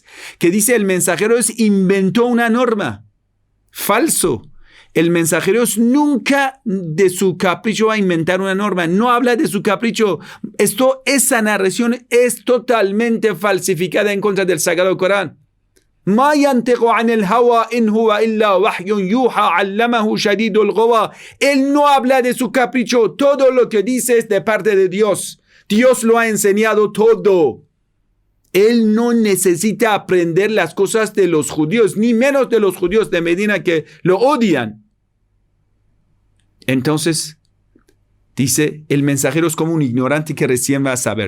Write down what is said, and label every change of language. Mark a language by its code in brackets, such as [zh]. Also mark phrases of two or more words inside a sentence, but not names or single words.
[es] Que dice el mensajero inventó una norma. Falso. El mensajero nunca de su capricho va a inventar una norma. No habla de su capricho. Esa narración es totalmente falsificada en contra del Sagrado Corán. [ar] ما ينطق عن الهوى إن هو إلا وحي يوحى علمه شديد القوى. [es] Él no habla de su capricho. Todo lo que dice es de parte de Dios. Dios lo ha enseñado todo. Él no necesita aprender las cosas de los judíos, ni menos de los judíos de Medina que lo odian. Entonces, dice, el mensajero es como un ignorante que recién va a saber.